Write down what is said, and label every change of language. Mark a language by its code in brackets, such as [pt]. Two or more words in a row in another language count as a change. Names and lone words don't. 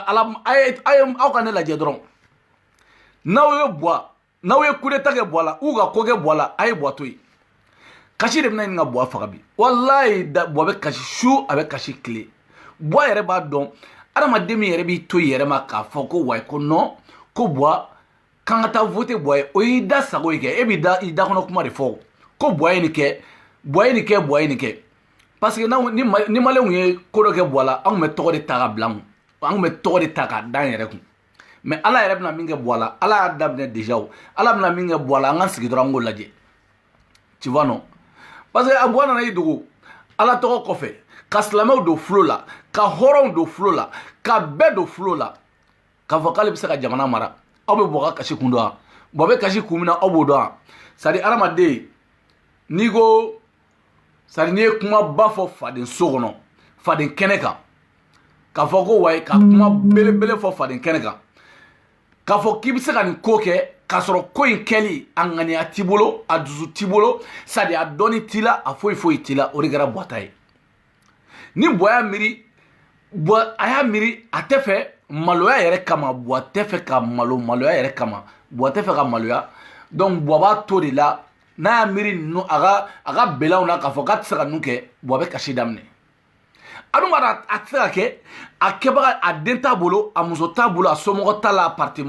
[bm] aw ka ne lajɛ dɔrɔn n'aw ye [fr] coup d'état [bm] kɛ Buwa la ou ka ko kɛ Buwa la a ye Buwa to yen kasi de bɛna ɲini ka Buwa faga bi walayi Buwa bɛ kasi su a bɛ kasi tile Buwa yɛrɛ b'a dɔn adamaden min yɛrɛ b'i to yɛrɛ ma k'a fɔ ko wayi ko non ko Buwa k'an ka taa voter Buwa ye o y'i da sago ye kɛ e b'i da i dakɔnɔ kuma de fɔ ko Buwa ye nin kɛ [fr] parce que [bm] ni maliyɛnw ye ko dɔ kɛ Buwa la an tun bɛ tɔgɔ de ta ka bila an kun an tun bɛ tɔgɔ de ta k'a da an yɛrɛ kun mais Ala yɛrɛ bɛna min kɛ Buwa la Ala y'a daminɛ déjà o Ala bɛna min kɛ Buwa la an ka sigi dɔrɔn an k'o lajɛ [fr] tu vois non parce que [bm] a Buwa nana i dogo Ala tɔgɔ kɔfɛ ka silamɛw don fulo la ka hɔrɔnw don fulo la ka bɛɛ don fulo la k'a fɔ k'ale bɛ se ka jamana mara aw bɛ Buwa ka kasi kun dɔn wa Buwa bɛ kasi kun min na aw b'o dɔn wa [fr] c'est à dire [bm] adamaden n'i ko [fr] c'est à dire [bm] n'i ye kuma ba fɔ faden so kɔnɔ faden kɛnɛ kan k'a fɔ ko wayi ka kuma belebele fɔ faden kɛnɛ kan k'a fɔ k'i bɛ se ka nin ko kɛ k'a sɔrɔ ko in kɛli a ŋaniya t'i bolo a dusu t'i bolo [fr] c'est à dire [bm] a dɔnni t'i la a foyi t'i la o de kɛra Buwa ta ye ni Buwa y'a miiri a y'a miiri a tɛ fɛ maloya yɛrɛ kama Buwa tɛ fɛ ka maloya yɛrɛ kama Buwa tɛ fɛ ka maloya donc Buwa b'a to de la n'a y'a miiri ninnu a ka bɛnlaw na k'a fɔ k'a tɛ se ka ninnu kɛ Buwa bɛ kasi daminɛ a dun b'a dɔn a tɛ se ka kɛ a kɛbaga a den t'a bolo a muso t'a bolo a somɔgɔ t'a la a parti